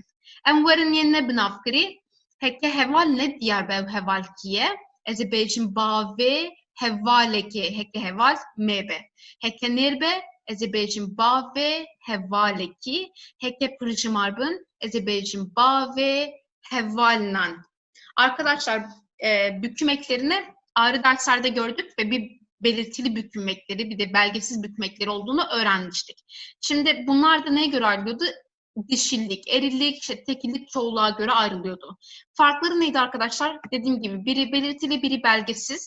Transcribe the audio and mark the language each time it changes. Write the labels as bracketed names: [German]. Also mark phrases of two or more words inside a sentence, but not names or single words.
[Kurdish] Em werin yên ne bi navkirî. Heke heval ne diyar be ev heval kiye? Ez ê bêjim bavê hevalekê. Heke heval me be. Heke nêr be? Ez ê bêjim bavê hevalekî. Heke pirjimar bin? Ez ê bêjim bavê hevalnan. [Turkish] Arkadaşlar büküm eklerini ayrı derslerde gördük ve bir belirtili büküm ekleri bir de belgesiz büküm ekleri olduğunu öğrenmiştik. Şimdi bunlar da neye göre ayrılıyordu? Dişillik, erillik, işte tekillik, çoğulluğa göre ayrılıyordu. Farkları neydi arkadaşlar? Dediğim gibi biri belirtili, biri belgesiz.